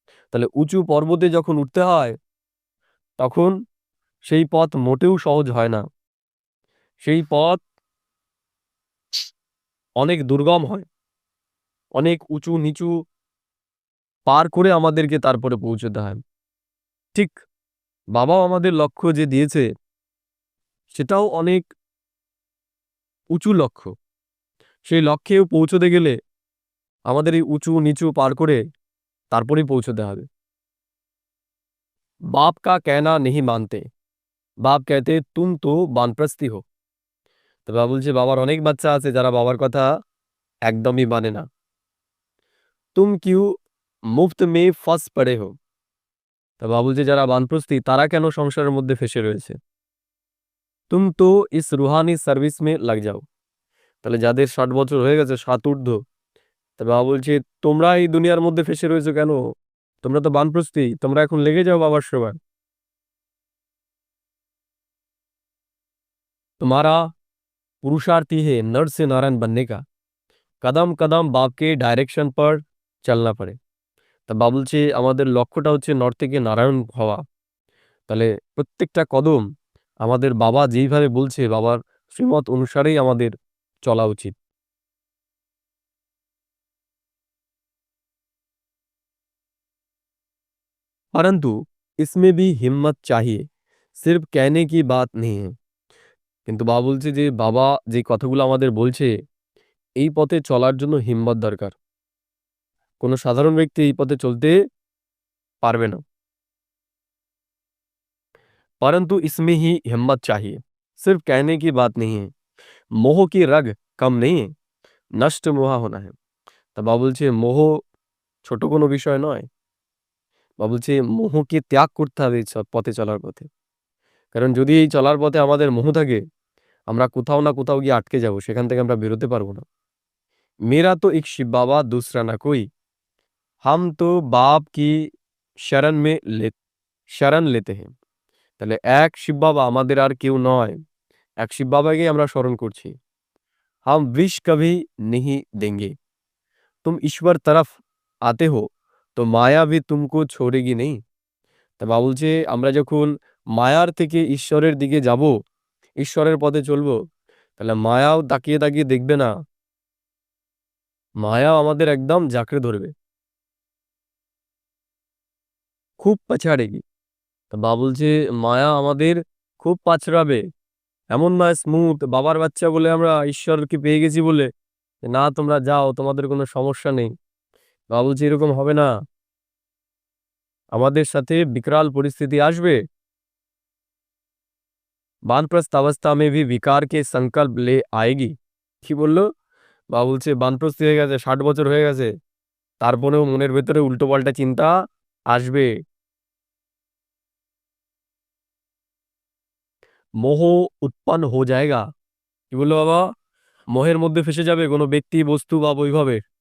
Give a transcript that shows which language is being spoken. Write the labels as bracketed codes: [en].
[bn] তাহলে উঁচু পর্বতে যখন উঠতে হয় তখন সেই পথ মোটেও সহজ হয় না, সেই পথ অনেক দুর্গম হয়, অনেক উঁচু নিচু পার করে আমাদেরকে তারপরে পৌঁছতে হয়। ঠিক বাবাও আমাদের লক্ষ্য যে দিয়েছে সেটাও অনেক উঁচু লক্ষ্য। সেই লক্ষ্যেও পৌঁছতে গেলে আমাদের এই উঁচু নিচু পার করে তারপরেই পৌঁছতে হবে। [hi] बाप का कहना नहीं मानते, बाप कहते तुम तो বানপ্রস্থি हो। [bn] তো বাবা বলছে বাবার অনেক বাচ্চা আছে যারা বাবার কথা একদমই মানে না। [hi] तुम क्यों मुफ्त में फंस पड़े हो। [bn] তা বাবা বলছে যারা বানপ্রস্থি তারা কেন সংসারের মধ্যে ফেসে রয়েছে। [hi] तुम तो इस रूहानी सर्विस में लग जाओ। [bn] তাহলে যাদের 60 বছর হয়ে গেছে 60 ঊর্ধ্ব, তা বাবা বলছে তোমরা এই দুনিয়ার মধ্যে ফেসে রয়েছো কেন, তোমরা তো বানপ্রস্থি, তোমরা এখন লেগে যাও বাবার সেবায়। [hi] तुम्हारा पुरुषार्थ ही है नर से नारायण बनने का, कदम कदम बाप के डायरेक्शन पर चलना पड़े। [bn] তা বাবা বলছে আমাদের লক্ষ্যটা হচ্ছে নর থেকে নারায়ণ হওয়া। তাহলে প্রত্যেকটা কদম আমাদের বাবা যেইভাবে বলছে বাবার শ্রীমত অনুসারেই আমাদের চলা উচিত। [hi] परंतु इसमें भी हिम्मत चाहिए, सिर्फ कहने की बात नहीं है। [bn] কিন্তু বাবা বলছে যে বাবা যে কথাগুলো আমাদের বলছে এই পথে চলার জন্য হিম্মত দরকার। কোনো সাধারণ ব্যক্তি এই পথে চলতে পারবে না। [hi] परंतु इसमें ही हिम्मत चाहिए, सिर्फ कहने की बात नहीं है। मोह की रग कम नहीं है, नष्ट मोहा होना है। [bn] তা বাবা বলছে মোহ ছোট কোনো বিষয় নয়। বাবা বলছে মোহকে ত্যাগ করতে হবে এই পথে চলার পথে। কারণ যদি এই চলার পথে আমাদের মোহ থাকে আমরা কোথাও না কোথাও গিয়ে আটকে যাব, সেখান থেকে আমরা বেরোতে পারবো না। [hi] मेरा तो एक शिव बाबा दूसरा ना कोई, हम तो बाप की शरण में शरण लेते हैं। [bn] তাহলে এক শিব বাবা আমাদের আর কেউ নয়, এক শিব বাবাকেই আমরা স্মরণ করছি। [hi] हम विष कभी नहीं देंगे, तुम ईश्वर तरफ आते हो तो माया भी तुमको छोड़ेगी नहीं। [bn] তা বাবা বলছে আমরা যখন মায়ার থেকে ঈশ্বরের দিকে যাব, ঈশ্বরের পথে চলবো, তাহলে মায়াও তাকিয়ে তাকিয়ে দেখবে না, মায়াও আমাদের একদম জাঁকড়ে ধরবে, খুব পাছাড়েগি। তা বাবা বলছে মায়া আমাদের খুব পাছড়াবে, এমন নয় স্মুথ বাবার বাচ্চা বলে আমরা ঈশ্বরকে পেয়ে গেছি বলে না তোমরা যাও তোমাদের কোনো সমস্যা নেই। বাবা বলছে এরকম হবে না, আমাদের সাথে বিকরাল পরিস্থিতি আসবে। [hi] বানপ্রস্থ अवस्था में भी विकार के संकल्प ले आएगी। [bn] কি বললো বাবা বলছে বানপ্রস্থ হয়ে গেছে 60 বছর হয়ে গেছে তারপরেও মনের ভেতরে উল্টোপাল্টা চিন্তা আসবে। [hi] মোহ উৎপন্ন हो जाएगा। [bn] কি বললো বাবা, মোহের মধ্যে ফেসে যাবে কোনো ব্যক্তি বস্তু বা বৈভবে।